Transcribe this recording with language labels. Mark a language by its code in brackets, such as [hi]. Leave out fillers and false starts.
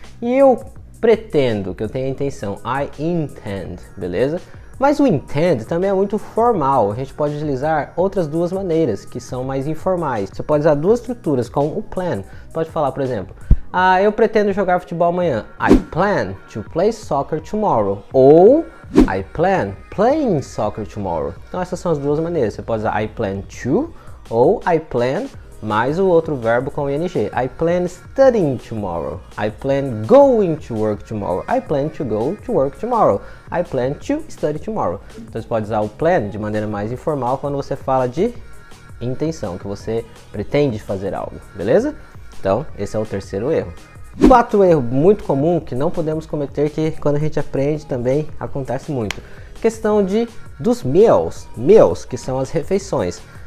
[pt] E eu pretendo, que eu tenho a intenção, [en] I intend, [pt] beleza? Mas o intend também é muito formal, a gente pode utilizar outras duas maneiras, que são mais informais. Você pode usar duas estruturas com o plan. Pode falar, por exemplo, eu pretendo jogar futebol amanhã. [en] I plan to play soccer tomorrow. [pt] Ou [en] I plan playing soccer tomorrow. [pt] Então essas são as duas maneiras. Você pode usar [en] I plan to [pt] ou [en] I plan [pt] mais o outro verbo com ing. [en] I plan studying tomorrow. I plan going to work tomorrow. I plan to go to work tomorrow. I plan to study tomorrow. [pt] Então você pode usar o plan de maneira mais informal quando você fala de intenção, que você pretende fazer algo, beleza? Então, esse é o terceiro erro. Quarto erro muito comum que não podemos cometer, que quando a gente aprende também acontece muito. Questão dos meals, que são as refeições.